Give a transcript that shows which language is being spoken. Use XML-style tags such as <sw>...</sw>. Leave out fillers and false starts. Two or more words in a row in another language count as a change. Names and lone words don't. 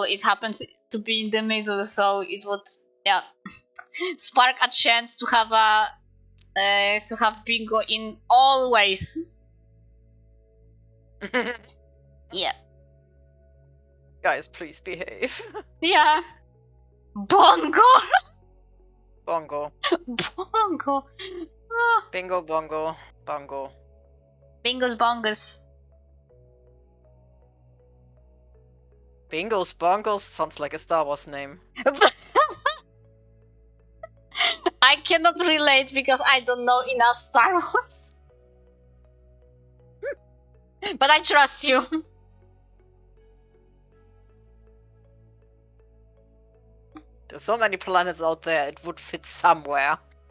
<en>It happens to be in the middle, so it would spark a chance to have bingo in all ways. Yeah. Guys, please behave. Yeah. Bongo. Bongo. Bongo. Oh. Bingo, bongo, bongo. Bingos bongos. Bingos, bongos sounds like a Star Wars name. I cannot relate because I don't know enough Star Wars. But I trust you. There's so many planets out there, it would fit somewhere.</en>